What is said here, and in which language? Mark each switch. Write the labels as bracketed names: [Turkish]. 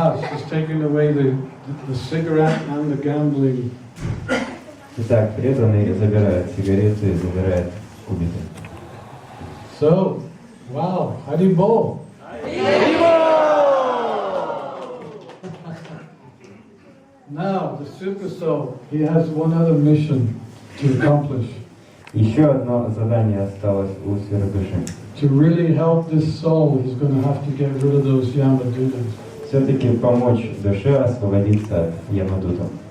[English] She's taking away the cigarette and the gambling. [Russian] Итак, преданный забирает сигареты и забирает кубики. [English] So, wow, Haribol. Now, the super soul, he has one other mission to accomplish. [Russian] Еще одно задание осталось у сверхдуши. [English] To really help this soul, he's going to have to get rid of those Yamadutas. [Russian] Все-таки помочь душе освободиться от ямадутов.